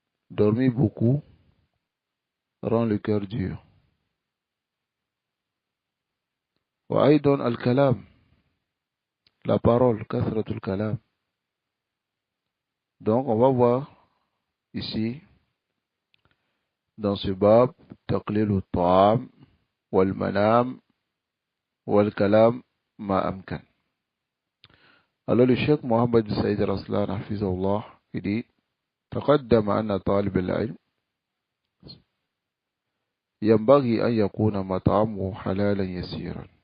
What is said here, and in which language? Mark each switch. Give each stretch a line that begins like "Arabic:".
French: Dormir beaucoup rend le cœur dur.
Arabic: وأيضا الكلام, la parole, كثرة الكلام.
French: Donc on va voir ici dans ce bab
Arabic: تقليل الطعام والمنام والكلام ما أمكن.
French: Alors le cheikh Mohammed bin Saïd Raslan hafizahullah, il dit
Arabic: تقدم أن طالب العلم ينبغي أن يكون مطعمه حلالا يسيرا.